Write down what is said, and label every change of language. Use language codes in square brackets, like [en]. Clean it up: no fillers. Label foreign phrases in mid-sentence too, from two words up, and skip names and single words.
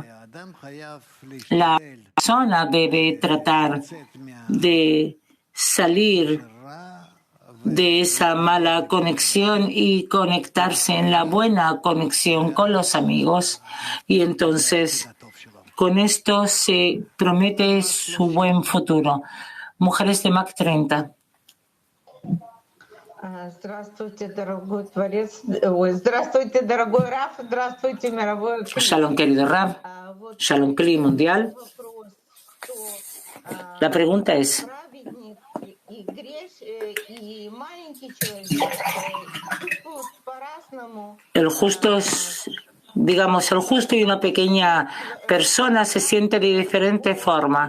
[es] La persona debe tratar de salir de esa mala conexión y conectarse en la buena conexión con los amigos. Y entonces, con esto se promete su buen futuro. Mujeres de Mac 30. [ru] Здравствуйте, дорогой Творец. Ой, здравствуйте, дорогой Раф. Здравствуйте, мировой Кли. [es] Shalom, querido Rab. Shalom, Kli mundial. La pregunta es, el justo el justo y una pequeña persona se siente de diferente forma.